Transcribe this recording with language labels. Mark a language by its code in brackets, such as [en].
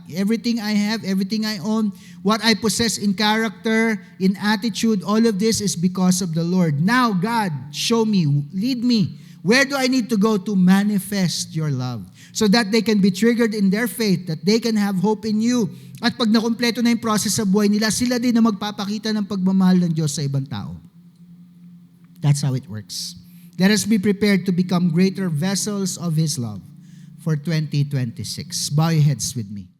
[en] Everything I have, everything I own, what I possess in character, in attitude, all of this is because of the Lord. Now, God, show me, lead me. Where do I need to go to manifest your love? So that they can be triggered in their faith, that they can have hope in you. [tl] At pag nakumpleto na yung process sa buhay nila, sila din na magpapakita ng pagmamahal ng Diyos sa ibang tao. [en] That's how it works. Let us be prepared to become greater vessels of His love for 2026. Bow your heads with me.